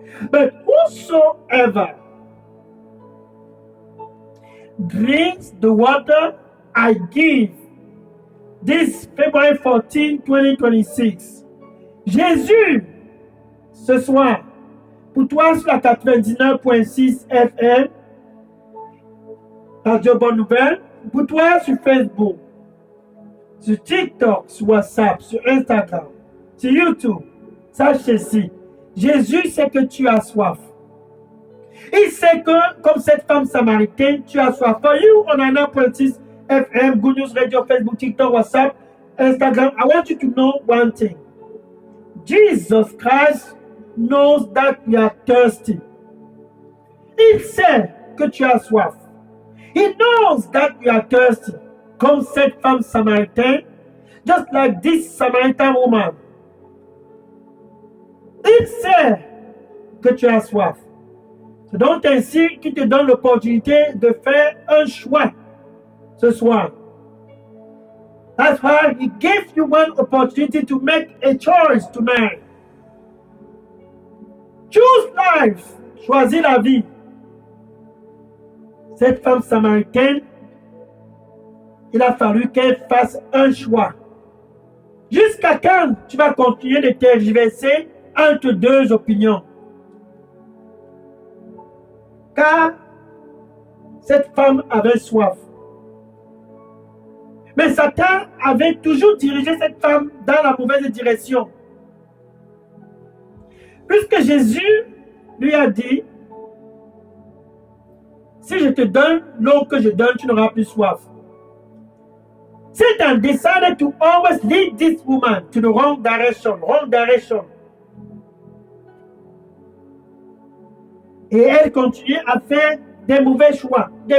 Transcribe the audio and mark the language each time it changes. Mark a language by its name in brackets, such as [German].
[English] But whosoever drinks the water I give this February 14, 2026, Jésus, [French] ce soir, Pour toi, sur la 99.6 FM, Radio Bonne Nouvelle. Pour toi, sur Facebook, sur TikTok, sur WhatsApp, sur Instagram, sur YouTube. Sache ceci. Jésus sait que tu as soif. Il sait que, comme cette femme samaritaine, tu as soif. [English] For you, on a 9.6 FM, Good News Radio, Facebook, TikTok, WhatsApp, Instagram. I want you to know one thing. Jesus Christ knows that you are thirsty. [French] Il sait que tu as soif. [English] He knows that you are thirsty. [French] Comme cette femme samaritaine, [English] just like this Samaritan woman. [French] Il sait que tu as soif. C'est donc ainsi qu'il te donne l'opportunité de faire un choix ce soir. [English] That's why he gave you one opportunity to make a choice tonight. Choose life. [French] Choisis la vie. Cette femme samaritaine, il a fallu qu'elle fasse un choix. Jusqu'à quand tu vas continuer de tergiverser entre deux opinions? Car cette femme avait soif. Mais Satan avait toujours dirigé cette femme dans la mauvaise direction. Puisque Jésus lui a dit, si je te donne l'eau que je donne, tu n'auras plus soif. [English] Satan decided to always lead this woman to the wrong direction. [French] Et elle continuait à faire des mauvais choix.